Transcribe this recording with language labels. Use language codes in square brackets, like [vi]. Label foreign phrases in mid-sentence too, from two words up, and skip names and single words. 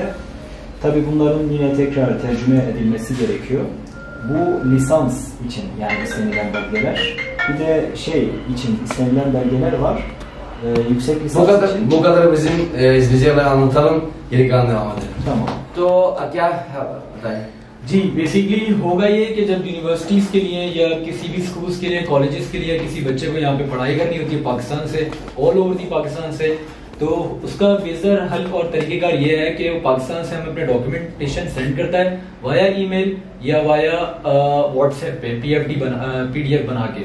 [tr] Tabii bunların yine tekrar tercüme edilmesi gerekiyor. Bu lisans için yani istenilen belgeler. Bir de şey için istenilen belgeler var. Yüksek lisans için. Bu kadar bizim izleyicilerle anlatalım. Geri kalan devam edelim. Tamam. [hi] तो क्या बताएं? जी बेसिकली होगा ये कि जब यूनिवर्सिटीज के लिए या किसी भी स्कूल्स के लिए, कॉलेजेस के लिए किसी बच्चे को यहाँ पे पढ़ाई करनी होती है पाकिस्तान से, [en] all over the Pakistan [hi] से, तो उसका बेहतर हल और तरीकेकार ये है कि वो पाकिस्तान से हमें अपने [en] documentation send [hi] करता है [en] via email [hi] या [en] via WhatsApp [hi] पे पीडीएफ बना के।